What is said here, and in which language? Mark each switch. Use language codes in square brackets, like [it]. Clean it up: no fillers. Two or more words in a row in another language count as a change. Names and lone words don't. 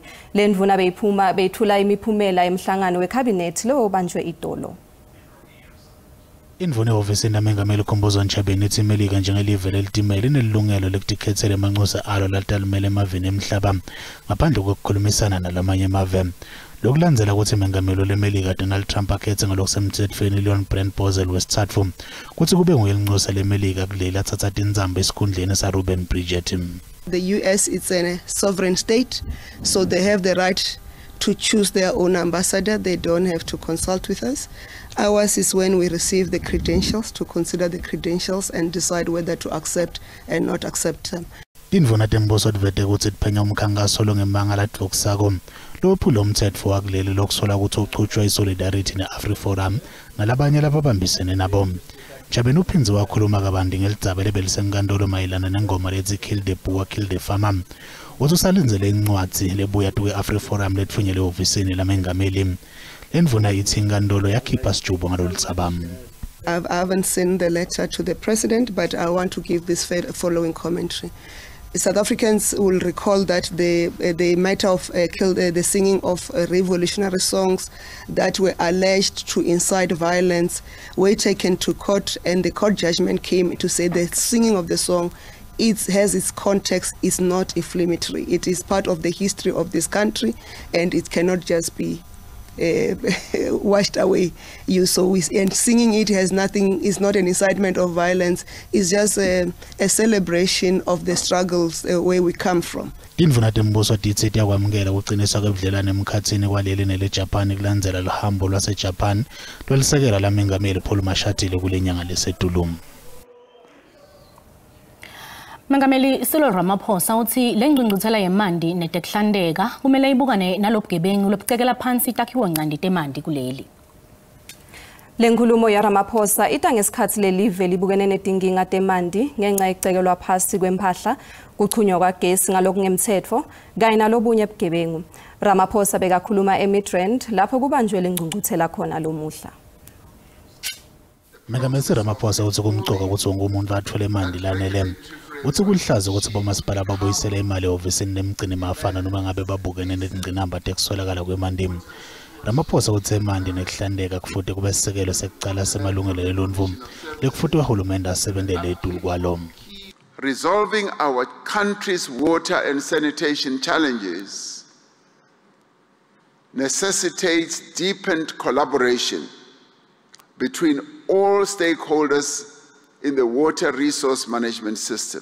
[ss] Le ndvuna beyithula imiphumela emhlangano wekhabinethi lo obanjwe idolo. Indvuna ehhovisini lamengameli Khumbudzo Ntshavheni ithi iMelika njengelive lelitimele inelilungelo lokutikhethela emanxusa alo latalimele emaveni emhlaba ngaphandle kokukhulumisana nalamanye amave. Lokulandzela ukuthi imengameli leMelika Donald Trump akhethe ngalokusemthethweni Leon Brent-Bozell wesithathu kuthi kube nguyelinxusa leMelika kuleli athatha tindzamba esikhundleni saReuben Bridget. [en] The US is a sovereign state, so they have the right to choose their own ambassador. They don't have to consult with us. Ours is when we receive the credentials, to consider the credentials and decide whether to accept and not accept them. [ss] Indvuna tembuso tivete kutsi tiphenya umkhankaso longemanga ladvoksako lophula umthetho wakuleli lokusola ukuthi uqhutshwa iSolidarity ne-AfriForum nalabanye lababambisene nabo. Jabeni uphinze wakhuluma kabandi ngelidzaba lebelisenkantolo mayelana nengoma lethi Kill the Boer, Kill the Farmer. Uthi usalinzele incwadi lebuya kwe-AfriForum lethunyelwe ehhovisini lamengameli. Lendvuna ithi inkantolo yakhipha sijubo ngalolu dzaba. [en] I haven't seen the letter to the president, but I want to give this following commentary. South Africans will recall that the matter of the singing of revolutionary songs that were alleged to incite violence were taken to court, and the court judgment came to say the singing of the song has its context, is not inflammatory. It is part of the history of this country, and it cannot just be washed away. And singing it has nothing, is not an incitement of violence, it's just a celebration of the struggles where we come from. [ss] Indvuna tembuso titse yakwamukela kuqinisa kwebudlelwane emkhatsini kwaleli neleJapan kulandzela luhambo lwaseJapan lwelisekela lamengameli Paul Mashatile kule nyanga lesedulumu. Mengameli Cyril Ramaphosa uthi lengcungcuthela yemandi netekuhlandeka kumele ibukane nalobugebengu lobucekela phansi itakhiwo ncandi temandi kuleli. Lenkulumo ya Ramaphosa ita ngesikhathi lelive libukene netinkinga temandi ngenxa yecekelwa phasi kwemphahla kuchunywa kwagesi ngalokungemthetho kanye nalobunye bugebengu. Ramaphosa bekakhuluma eMidrand lapho kubanjwe lengcungcuthela khona lomuhla. Mengameli Ramaphosa uthi kumcoka ukuthi wonke umuntu athole imandi lanele. Uthi kulihlaza ukuthi bomasipala babuyisele imali ehhovisini lemgcini mafana noma ngabe babukene nezingqinamba tekuswelakala kwemandi. Ramaphosa uthi imandi nekuhlandeka kufuthi kube sisekelo sekucala semalungelo elunvu lekufuthi uhulumende asebenzele idulu kwalo. [en] Resolving our country's water and sanitation challenges necessitates deepened collaboration between all stakeholders in the water resource management system.